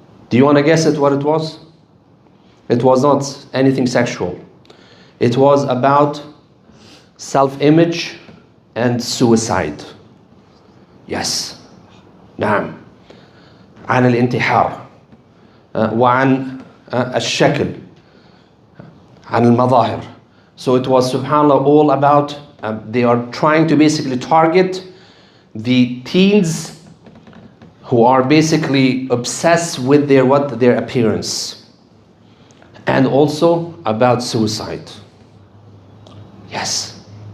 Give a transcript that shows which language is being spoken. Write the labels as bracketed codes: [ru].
[en] Do you want to guess what it was? It was not anything sexual. It was about self-image and suicide. Yes. [ar] نعم. عن الانتحار وعن الشكل عن المظاهر. [en] So it was, subhanAllah, all about, they are trying to basically target the teens who are basically obsessed with their appearance, and also about suicide. Yes.